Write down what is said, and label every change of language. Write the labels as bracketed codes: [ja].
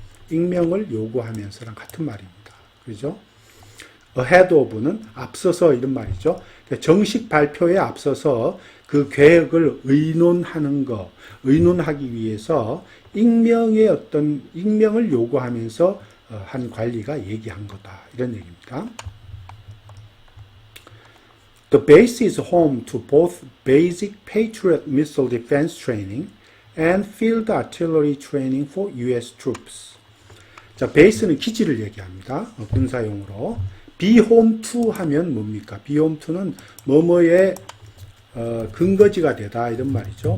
[ko] 익명을 요구하면서랑 같은 말입니다. 그죠? ahead of는 앞서서 이런 말이죠. 정식 발표에 앞서서 그 계획을 의논하기 위해서 익명을 요구하면서 한 관리가 얘기한 거다. 이런 얘기입니다. [en] The base is home to both basic Patriot missile defense training and field artillery training for U.S. troops. [ko] 자, 베이스는 기지를 얘기합니다. 군사용으로. be home to 하면 뭡니까? be home to는 뭐뭐의 근거지가 되다 이런 말이죠.